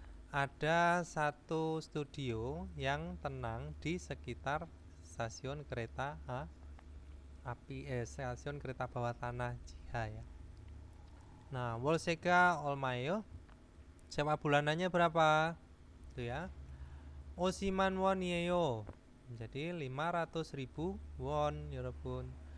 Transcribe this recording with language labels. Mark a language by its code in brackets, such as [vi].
[id] Ada satu studio yang tenang di sekitar stasiun kereta api, stasiun kereta bawah tanah Jiha ya. Nah, [ko] 월세가 얼마예요? [id] Sewa bulanannya berapa? Itu ya. [ko] 50만 원이에요. [id] Jadi 500.000 won, [ko] 여러분.